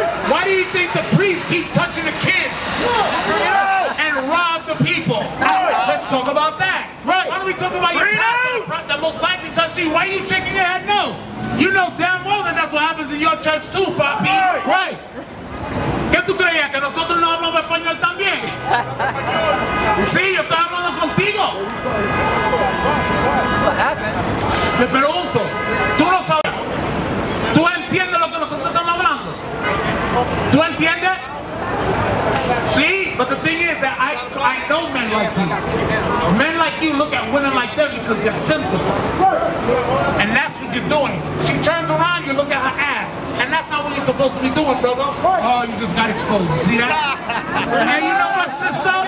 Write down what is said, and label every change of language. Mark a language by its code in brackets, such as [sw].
[en] Why do you think the priests keep touching the kids and rob the people? Let's talk about that. Why don't we talk about your pastor that most likely touched you? Why are you shaking your head no? You know damn well that that's what happens in your church too, papi. Right. [es] ¿Qué tú creías? ¿Que nosotros no hablamos español también? Sí, yo estaba hablando contigo. [en] What happened? [es] Te pregunto, ¿tú no sabes? ¿Tú entiendes lo que nosotros estamos hablando? ¿Tú entiendes? Sí, [en] but the thing is that I know men like you. Men like you look at women like them because they're simple. And that's what you're doing. She turns around, you look at her ass. And that's not what you're supposed to be doing, brother. Oh, you just got exposed. See that? And you know what, sister?